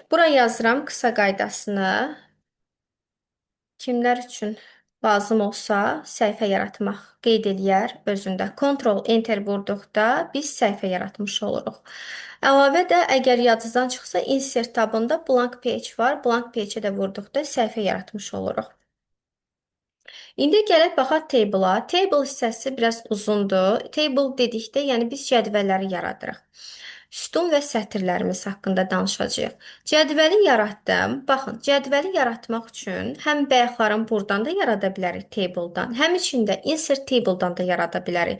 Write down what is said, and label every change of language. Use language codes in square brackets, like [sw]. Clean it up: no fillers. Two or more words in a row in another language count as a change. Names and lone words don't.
[az] Bura yazıram qısa qaydasını. Kimlər üçün lazım olsa səhifə yaratmaq qeyd eləyər özündə. Ctrl-Enter vurduqda biz səhifə yaratmış oluruq. Əlavə də əgər yadınızdan çıxsa insert tabında [en] blank page [az] var. [en] Blank page-ə [az] də vurduqda səhifə yaratmış oluruq. İndi gələk baxaq table-a. Table hissəsi biraz uzundur. Table dedikdə, yəni biz cədvəlləri yaradırıq. Sütun və sətirlərimiz haqqında danışacağıq. Cədvəli yaratdım. Baxın, cədvəli yaratmaq üçün həm bayaqların buradan da yarada bilərik table-dan, həm içində [en] insert table-dan [az] da yarada bilərik.